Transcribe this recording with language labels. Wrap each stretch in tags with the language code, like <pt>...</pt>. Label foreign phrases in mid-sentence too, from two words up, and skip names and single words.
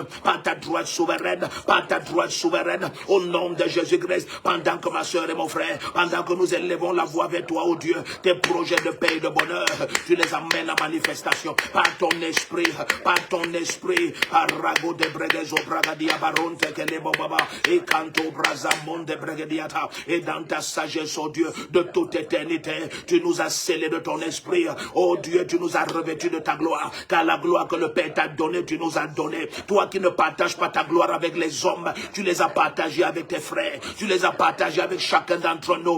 <fr>Par ta droite souveraine. Par ta droite souveraine. Au nom de Jésus-Christ. Pendant que ma soeur et mon frère. Pendant que nous élevons la voix vers toi, oh Dieu. tes projets de paix et de bonheur, tu les amènes à manifestation par ton esprit, Arago de Bregezo Bragadia Baronte Kelebobaba, et Canto Brazamon de Bregadiata, et dans ta sagesse, oh Dieu, de toute éternité, tu nous as scellés de ton esprit, oh Dieu, tu nous as revêtus de ta gloire, car la gloire que le Père t'a donnée, tu nous as donné. Toi qui ne partages pas ta gloire avec les hommes, tu les as partagés avec tes frères, tu les as partagés avec chacun d'entre nous.</fr>